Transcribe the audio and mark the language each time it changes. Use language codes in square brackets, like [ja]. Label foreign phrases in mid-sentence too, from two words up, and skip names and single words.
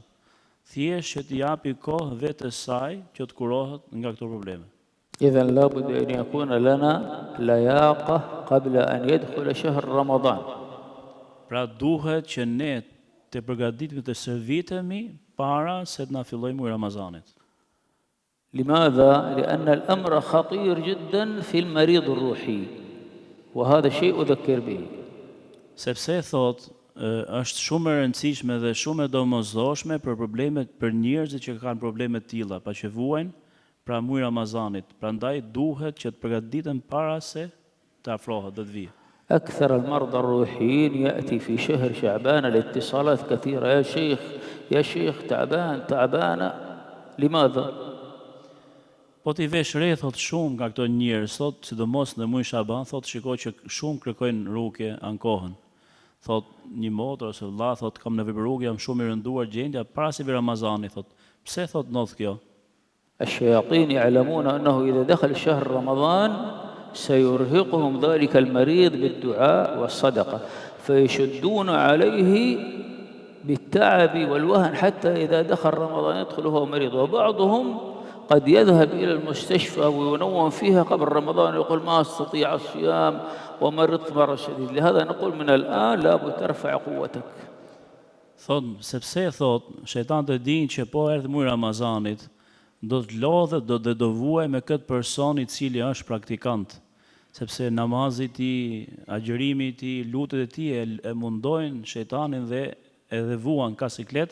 [sq] Thjesht që t'i japi kohë vetes saj që të kurohet nga këto probleme. [ar] إذا لابد أن يكون لنا لياقة قبل أن يدخل شهر رمضان. [sq] Pra duhet që ne të përgatitemi të servitemi para se të na fillojë muaji Ramazanit. [ar] لماذا؟ لأن الأمر خطير جدا في المريض الروحي، وهذا شيء أذكر به. [sq] Sepse thot është shumë e rëndësishme dhe shumë e domosdoshme për problemet për njerëzit që kanë probleme të tilla, pa që vuajnë pra muaji Ramazanit. Prandaj duhet që të përgatiten para se të afrohet dhe të vijë. [ar] أكثر المرضى الروحيين يأتي في شهر شعبان الاتصالات كثيرة، يا شيخ تعبان تعبانة. لماذا؟ [sq] Po t'i vesh re, thot shumë nga këto njerëz, thot sidomos në muaj Shaban, thot shikoj që shumë kërkojnë rukje, ankohen. Thot një motër ose vëlla, thot kam nevojë për rukje, jam shumë i rënduar gjendja para se vi Ramazani, thot. Pse thot ndodh kjo? [ar] الشياطين يعلمون أنه إذا دخل شهر رمضان سيرهقهم ذلك المريض بالدعاء والصدقة، فيشدون عليه بالتعب والوهن حتى إذا دخل رمضان يدخل وهو مريض. وبعضهم قد يذهب إلى المستشفى وينوم فيها قبل رمضان ويقول ما أستطيع الصيام ومرضت مرض شديد. لهذا نقول من الآن لابد ترفع قوتك. [sq] Thot, sepse thot, shejtanët e dinë që po erdhi muaji Ramazanit, do të lodhet, do vuaj me këtë person i cili është praktikant, sepse namazi i tij, agjërimi i tij, lutjet e tij e mundojnë shejtanin dhe edhe vuan ka siklet.